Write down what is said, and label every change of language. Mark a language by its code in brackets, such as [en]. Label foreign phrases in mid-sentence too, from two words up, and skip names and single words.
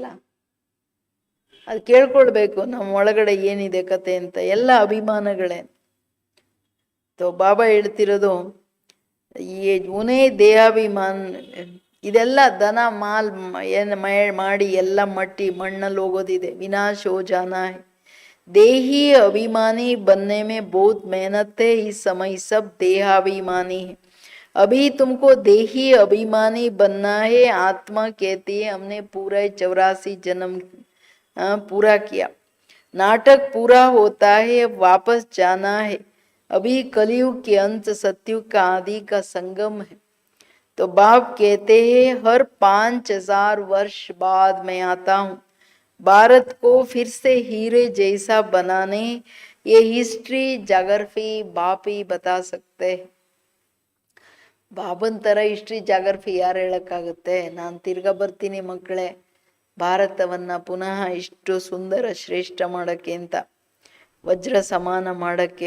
[kn] ಅದು ಕೇಳ್ಕೊಳ್ಬೇಕು ನಮ್ಮ ಒಳಗಡೆ ಏನಿದೆ ಕತೆ ಅಂತ. ಎಲ್ಲ ಅಭಿಮಾನಗಳೇ. ಬಾಬಾ ಹೇಳ್ತಿರೋದು, ಉನೇ ದೇಹಾಭಿಮಾನ ಇದೆಲ್ಲ [hi] धन माल [kn] ಏನು ಮಾಡಿ ಎಲ್ಲ ಮಟ್ಟಿ ಮಣ್ಣಲ್ಲಿ ಹೋಗೋದಿದೆ. [hi] विनाश हो जाना है. देही अभिमानी बनने में बहुत मेहनत है. इस समय सब देहाभिमानी है. अभी तुमको देही अभिमानी बनना है. आत्मा कहती है हमने पूरा 84 जन्म पूरा किया. नाटक पूरा होता है, अब वापस जाना है. अभी कलयुग के अंत सतयुग का आदि का संगम है. तो बाप कहते हैं हर 5000 वर्ष बाद मैं आता हूँ भारत को फिर से हीरे जैसा बनाने. ये [en] history geography [hi] बापी बता सकते. [kn] ಬಾಬನ್ ತರ [en] history geography [kn] ಯಾರು ಹೇಳಕ್ಕಾಗುತ್ತೆ? ನಾನು ತಿರ್ಗಾ ಬರ್ತೀನಿ ಮಕ್ಕಳೇ, ಭಾರತವನ್ನ ಪುನಃ ಇಷ್ಟು ಸುಂದರ ಶ್ರೇಷ್ಠ ಮಾಡಕ್ಕೆ ಅಂತ, ವಜ್ರ ಸಮಾನ ಮಾಡಕ್ಕೆ.